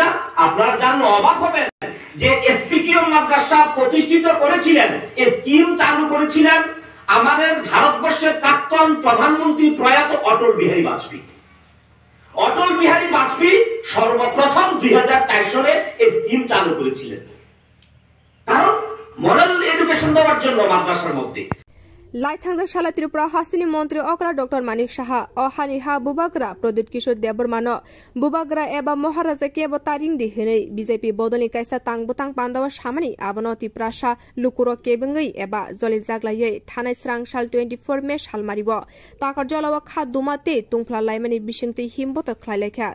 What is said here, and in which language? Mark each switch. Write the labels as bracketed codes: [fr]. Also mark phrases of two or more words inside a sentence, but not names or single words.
[bn] আপনারা জানলে অবাক হবেন যে এসপিকিউ মাদ্রাসা প্রতিষ্ঠিত করেছিলেন, এই স্কিম চালু করেছিলেন আমাদের ভারতবর্ষের প্রাক্তন প্রধানমন্ত্রী প্রয়াত অটল বিহারী বাজপেয়ী। অটল বিহারী বাজপেয়ী সর্বপ্রথম 2004 সালে এই স্কিম চালু করেছিলেন, কারণ [en] moral education [bn] দেওয়ার জন্য মাদ্রাসার মধ্যে। [trp] लाइथांग शाला त्रिपुरा हासिनी मंत्री अकरा डॉक्टर मानिक शाह अहानि हा बुबाग्रा प्रदीप किशोर देबरमानो बुबाग्रा एबा महाराजा के तारिंग दिहनै बीजेपी बदलनि कायसा तांगबुतां पांदावा सामानि आबनो तिप्रासा लुकुरो केबंगै एबा जलि जाग्लायै थानाय स्रां साल 24 मे सालमारिबो ताकर जलावा खा दुमाते तुंफ्ला लाइमानि बिसिंति हिमबत ख्लाइलायखा